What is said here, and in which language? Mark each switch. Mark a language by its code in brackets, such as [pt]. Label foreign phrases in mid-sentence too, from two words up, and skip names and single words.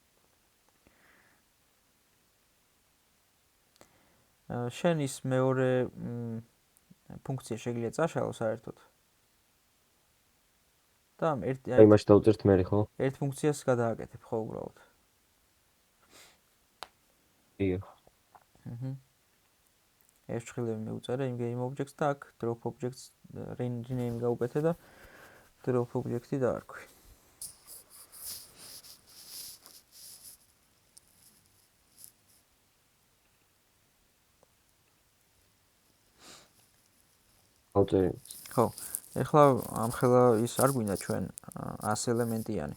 [ka] შენ ის მეორე ფუნქცია შეგიძლია წაშალო საერთოდ. და აი მაშინ დავწერთ მე ხო? ერთ ფუნქციას გადააკეთებ ხო უბრალოდ. ია. ეს ფრჩხილები მეუწერე იმ [en] game objects [ka] და აქ [en] drop objects rename [ka] გაუკეთე და [en] drop object-ი [ka] დაარქვი. ხო, ეხლა ამხელა ის არ გვინდა ჩვენ 100 ელემენტიანი.